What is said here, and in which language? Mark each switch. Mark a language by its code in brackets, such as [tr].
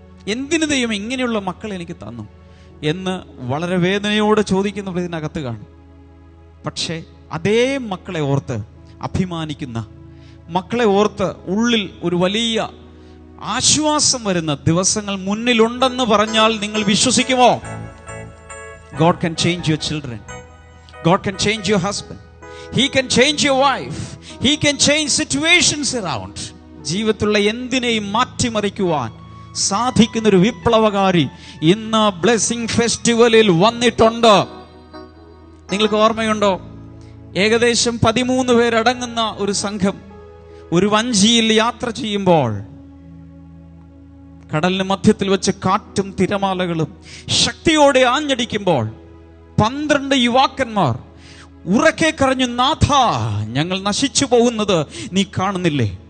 [ml] എന്തിന് ദൈവം ഇങ്ങനെയുള്ള മക്കളെ എനിക്ക് തന്നു എന്ന് വളരെ വേദനയോടെ ചോദിക്കുന്നവർ ഇതിനകത്ത് കാണും. പക്ഷേ അതേ മക്കളെ ഓർത്ത് അഭിമാനിക്കുന്ന, മക്കളെ ഓർത്ത് ഉള്ളിൽ ഒരു വലിയ ആശ്വാസം വരുന്ന ദിവസങ്ങൾ മുന്നിലുണ്ടെന്ന് പറഞ്ഞാൽ നിങ്ങൾ വിശ്വസിക്കുമോ? [en] God can change your children. God can change your husband. He can change your wife. He can change situations around. [ml] ജീവിതത്തിലുള്ള എന്തിനേയും മാറ്റിമറിക്കുവാൻ സാധിക്കുന്നൊരു വിപ്ലവകാരി ഇന്ന് ബ്ലെസ്സിംഗ് ഫെസ്റ്റിവലിൽ വന്നിട്ടുണ്ട്. നിങ്ങൾക്ക് ഓർമ്മയുണ്ടോ? ഏകദേശം 13 പേരടങ്ങുന്ന ഒരു സംഘം ഒരു വഞ്ചിയിൽ യാത്ര ചെയ്യുമ്പോൾ കടലിന് മധ്യത്തിൽ വെച്ച് കാറ്റും തിരമാലകളും ശക്തിയോടെ ആഞ്ഞടിക്കുമ്പോൾ 12 യുവാക്കന്മാർ ഉറക്കെ കരഞ്ഞു, നാഥ, ഞങ്ങൾ നശിച്ചു പോകുന്നത് നീ കാണുന്നില്ലേ?